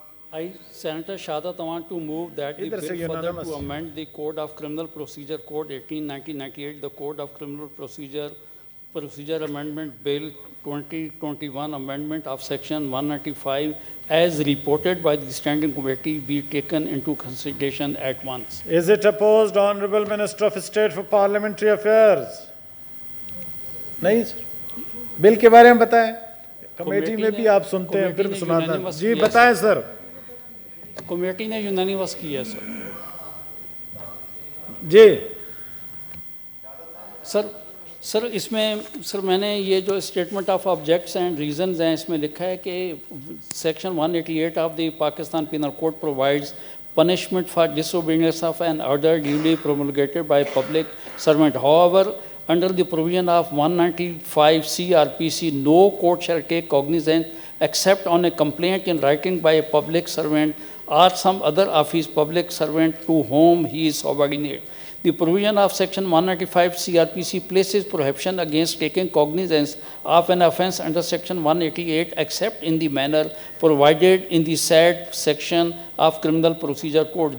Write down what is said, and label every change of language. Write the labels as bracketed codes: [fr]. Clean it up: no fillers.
[en] I Senator Shahadat want to move that the bill further to amend the Code of Criminal Procedure Code 1898, the Code of Criminal Procedure Amendment Bill 2021, amendment of Section 195, as reported by the Standing Committee, be taken into consideration at once. Is it opposed, Honorable Minister of State for Parliamentary Affairs? [ur] نہیں سر, بل کے بارے میں بتائیں, committee میں بھی آپ سنتے ہیں پھر سناتا ہیں. جی بتائیں سر. کمیٹی نے یونانیمس کی ہے سر. جی سر اس میں سر میں نے یہ جو [en] statement of objects and reasons [ur] ہیں اس میں لکھا ہے کہ [en] Section 188 of the Pakistan penal code provides punishment for disobedience of an order duly promulgated by a public servant. However, under the provision of 195 CRPC, no court shall take cognizance except on a complaint in writing by a public servant or some other office public servant to whom he is subordinate. The provision of Section 195 CRPC places prohibition against taking cognizance of an offence under Section 188 except in the manner provided in the said section of Criminal Procedure Code.